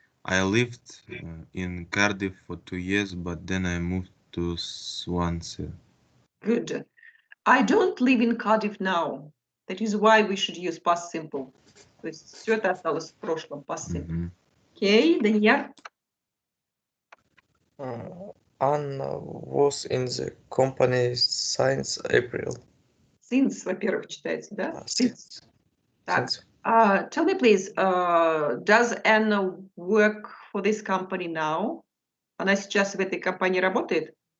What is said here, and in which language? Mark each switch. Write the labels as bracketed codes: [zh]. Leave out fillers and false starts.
[en] I lived in Cardiff for 2 years, but then I moved to Swansea. Good. I don't live in Cardiff now. That is why we should use past simple. [ru] То есть все это осталось в прошлом, past simple. [en] Okay, Данияр? Anna was in the company since April. [ru] Since, во-первых, читается, да? [en] Since. [ru] Так. [en] Since. Tell me, please, does Anna work for this company now? [ru] Она сейчас в этой компании работает?